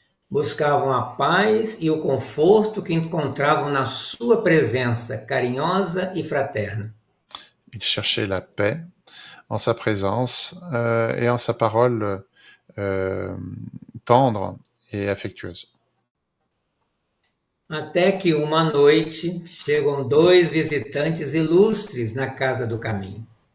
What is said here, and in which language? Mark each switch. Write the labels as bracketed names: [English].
[Portuguese] Buscavam a paz e o conforto que encontravam na sua presença carinhosa e fraterna. [French] Ils cherchaient la paix en sa présence et en sa parole tendre et affectueuse. [Portuguese] Até que uma noite chegam dois visitantes ilustres na casa do caminho.